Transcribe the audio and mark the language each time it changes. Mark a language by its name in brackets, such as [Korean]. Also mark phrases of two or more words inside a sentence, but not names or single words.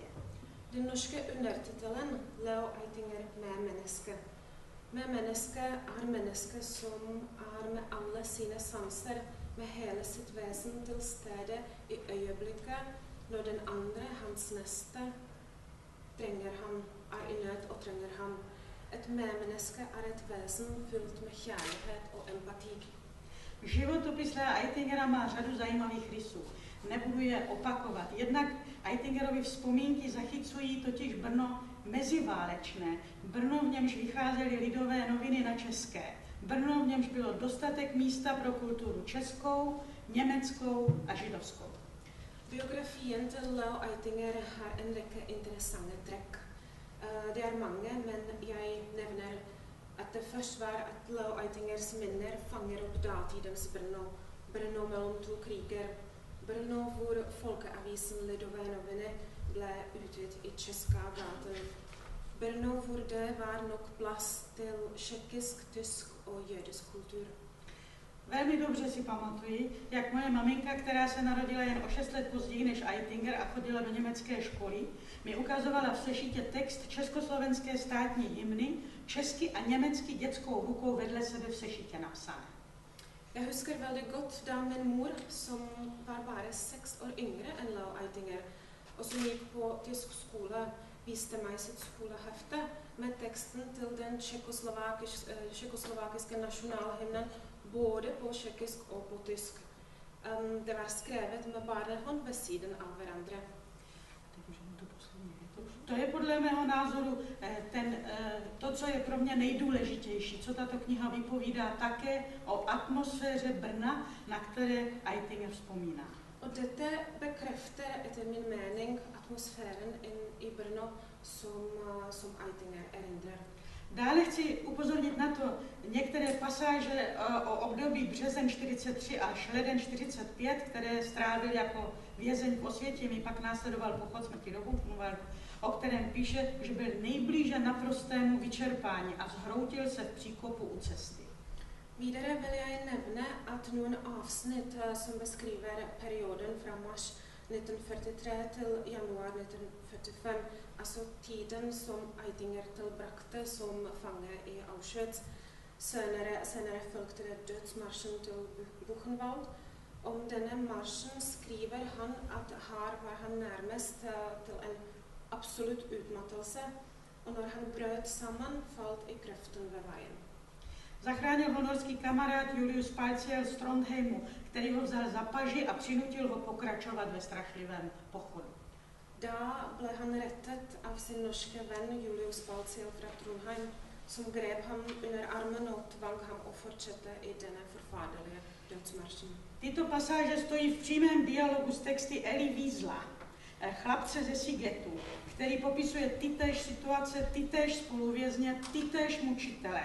[Norwegian] Den norske undertitelen Leo Eitinger menneske. Menneske er menneske som er med alle sine sanser, med hele sitt vesen til stede i øyeblikket, når den andre, hans neste, trenger ham, er i nød og trenger ham. Et menneske er et vesen fylt med kjærlighet og empati. [Czech] Životopis Lea Eitingera má řadu zajímavých rysů. Nebudu je opakovat. Jednak Eitingerovy vzpomínky zachycují totiž Brno meziválečné. Brno, v němž vycházely lidové noviny na české. Brno, v němž bylo dostatek místa pro kulturu českou, německou a židovskou. [Norwegian] Biografien til Leo Eitinger har en rekke interessante trekk. Det er mange, men jeg nevner at det først var at Leo Eitingers minner fanger opp datidens Brno. Brno mellom to kriger. Brno, hvor folkeavisen Lidové noviny ble utgitt i Česká gaten. Brno, hvor det var nok plass til tjekkisk, tysk og jødisk kultur. [Czech] Velmi dobře si pamatuji, jak moje maminka, která se narodila jen o 6 let později než Eitinger a chodila do německé školy, mi ukazovala v sešitě text československé státní hymny, česky a německy dětskou rukou vedle sebe v sešitě napsané. [Norwegian] Jeg husker veldig godt da min mor, som var bare 6 år yngre enn Leo Eitinger, og som gikk på tysk skole, viste meg sitt skolehefte med teksten til den tjekkoslovakiske nasjonalhymnen både på tjekkisk og på tysk. Det var skrevet med barnehånd ved siden av hverandre. [Czech] To je podle mého názoru to, co je pro mě nejdůležitější, co tato kniha vypovídá také o atmosféře Brna, na které Eitinger vzpomíná. [Norwegian] Og dette bekrefter etter min mening atmosfæren i Brno som Eitinger erindrer. [Czech] Dále chci upozornit na to některé pasáže o období březen 43 až leden 45, které strávil jako vězeň v Osvětimi, pak následoval pochod smrti do Buchenwaldu, o kterém píše, že byl nejblíže naprostému vyčerpání a zhroutil se v příkopu u cesty. [Norwegian] Videre vil jeg nevne at noen avsnitt som beskriver perioden fra mars 1943 til januar 1945, altså tiden som Eitinger tilbrakte som fange i Auschwitz, senere fulgte det dødsmarsjen til Buchenwald. Om denne marsjen skriver han at her var han nærmest til en absolutt utmattelse, og når han brøt sammen, falt i grøften ved vejen. [Czech] Zachránil ho norský kamarád Julius Palciel z Trondheimu, který ho vzal za paži a přinutil ho pokračovat ve strašlivém pochodu. [Norwegian] Da ble han rettet av sin norske venn Julius Palciel fra Trondheim, som grep ham under armen og tvang ham å fortsette i denne forferdelige dødsmarsjen. [Czech] Tyto pasáže stojí v přímém dialogu s texty Elie Wiesla, chlapce ze Sigetu, který popisuje tytéž situace, tytéž spoluvězně, tytéž mučitele.